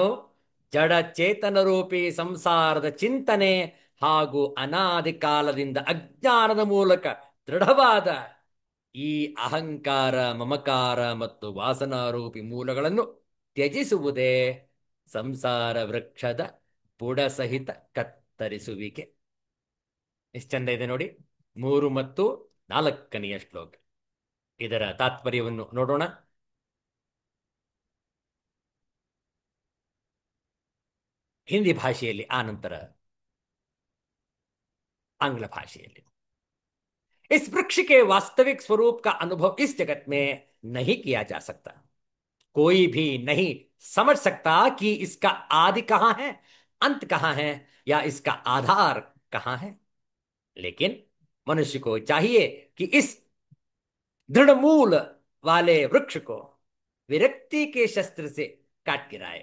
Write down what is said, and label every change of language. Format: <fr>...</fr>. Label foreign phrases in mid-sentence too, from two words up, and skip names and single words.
<kn>ಜಡ ಚೇತನ ರೂಪಿ ಸಂಸಾರದ ಚಿಂತನೆ ಹಾಗೂ ಅನಾದಿ ಕಾಲದಿಂದ ಅಜ್ಞಾನದ ಮೂಲಕ ದೃಢವಾದ ಈ ಅಹಂಕಾರ, ಮಮಕಾರ ಮತ್ತು ವಾಸನಾರೂಪಿ ಮೂಲಗಳನ್ನು ತ್ಯಜಿಸುವುದೇ ಸಂಸಾರ ವೃಕ್ಷದ ಬುಡಸಹಿತ ಕತ್ತರಿಸುವಿಕೆ. ಎಷ್ಟು ಚಂದ ಇದೆ ನೋಡಿ, 3 ಮತ್ತು 4ನೆಯ ಶ್ಲೋಕ. ಇದರ ತಾತ್ಪರ್ಯವನ್ನು ನೋಡೋಣ. ಹಿಂದಿ ಭಾಷೆಯಲ್ಲಿ, ಆನಂತರ आंग्ल भाषೆಯಲ್ಲಿ.</kn> <hi>इस वृक्ष के वास्तविक स्वरूप का अनुभव इस जगत में नहीं किया जा सकता. कोई भी नहीं समझ सकता कि इसका आदि कहां है, अंत कहां है, या इसका आधार कहां है. लेकिन मनुष्य को चाहिए कि इस दृढ़मूल वाले वृक्ष को विरक्ति के शस्त्र से काट गिराए.</hi>